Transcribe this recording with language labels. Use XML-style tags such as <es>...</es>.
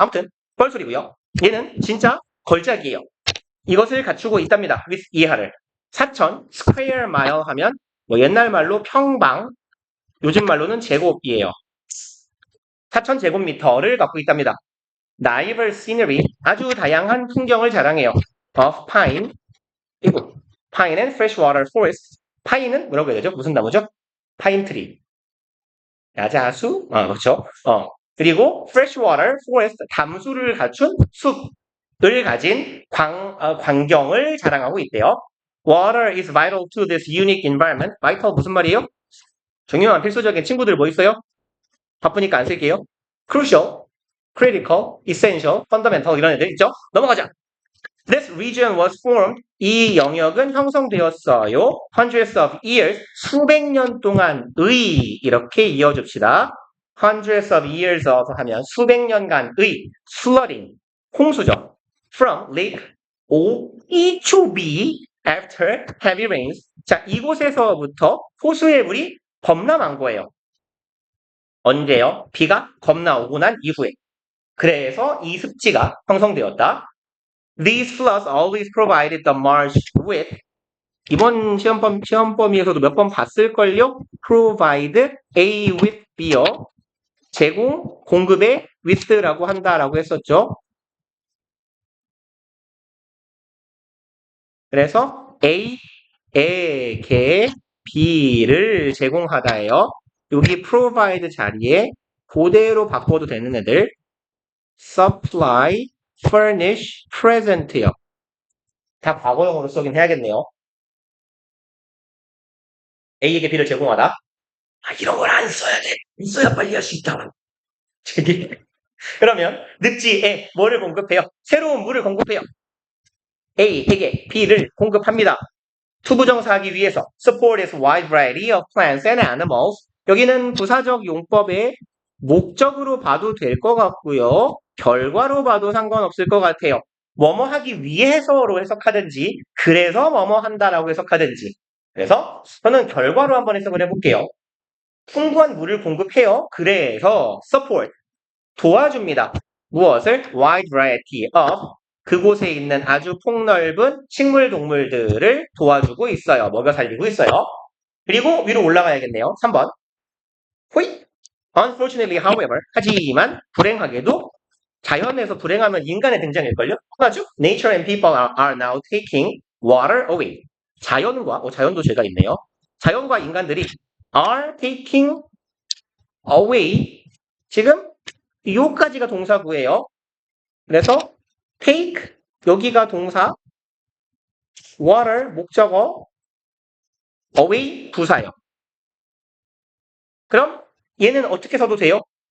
<ko>아무튼 뻘소리고요. 얘는 진짜 걸작이에요. 이것을 갖추고 있답니다. with 이하를. 4,000</ko> <en>square mile</en> <ko>하면 뭐 옛날 말로 평방, 요즘 말로는 제곱이에요. 4,000 제곱미터를 갖고 있답니다.</ko> <en>diverse scenery,</en> <ko>아주 다양한 풍경을 자랑해요.</ko> <en>of pine, 이거 pine and freshwater forest.</en> <ko>파인은 뭐라고 해야 되죠? 무슨 나무죠? 파인트리. 야자수? 그렇죠. 그리고 freshwater forest, 담수를 갖춘 숲을 가진 광경을 자랑하고 있대요.</ko> <en>Water is vital to this unique environment.</en> <ko>vital 무슨 말이에요? 중요한 필수적인 친구들 뭐 있어요? 바쁘니까 안 쓸게요.</ko> <en>crucial, critical, essential, fundamental</en> <ko>이런 애들 있죠? 넘어가자.</ko> <en>This region was formed.</en> <ko>이 영역은 형성되었어요.</ko> <en>Hundreds of years.</en> <ko>수백 년 동안의 이렇게 이어줍시다.</ko> <en>Hundreds of years of</en> <ko>하면 수백 년간의</ko> <en>flooding.</en> <ko>홍수죠.</ko> <en>From Lake O to B after heavy rains.</en> <ko>자, 이곳에서부터 호수의 물이 범람한 거예요. 언제요? 비가 겁나 오고 난 이후에. 그래서 이 습지가 형성되었다.</ko> <en>These floods always provided the marsh with</en> <ko>이번 시험 범위에서도 몇 번 봤을걸요?</ko> <en>provide A with B요.</en> <ko>제공, 공급에 with라고 한다라고 했었죠. 그래서 A에게 B를 제공하다예요. 여기 provide 자리에 그대로 바꿔도 되는 애들 supply, furnish, present요. 다 과거형으로 쓰긴 해야겠네요. A에게 B를 제공하다. 아, 이런 걸 안 써야 돼. 써야 빨리 할 수 있다고. 그러면 늪지에 뭐를 공급해요? 새로운 물을 공급해요. A에게 B를 공급합니다. 투부정사하기 위해서</ko> <en>support its wide variety of plants and animals.</en> <ko>여기는 부사적 용법의 목적으로 봐도 될 것 같고요. 결과로 봐도 상관없을 것 같아요. 뭐뭐 하기 위해서로 해석하든지 그래서 뭐뭐 한다라고 해석하든지. 그래서 저는 결과로 한번 해석을 해볼게요. 풍부한 물을 공급해요. 그래서 support 도와줍니다. 무엇을?</ko> <en>wide variety of</en> <ko>그곳에 있는 아주 폭넓은 식물 동물들을 도와주고 있어요. 먹여 살리고 있어요. 그리고 위로 올라가야겠네요. 3번. 호잇.</ko> <en>Unfortunately, however,</en> <ko>하지만 불행하게도 자연에서 불행하면 인간의 등장일걸요? 하나죠?</ko> <en>Nature and people are now taking water away.</en> <ko>자연도 죄가 있네요. 자연과 인간들이</ko> <en>are taking away.</en> <ko>지금 요까지가 동사구예요. 그래서 take 여기가 동사, water 목적어, away 부사예요. 그럼 얘는 어떻게 써도 돼요?</ko>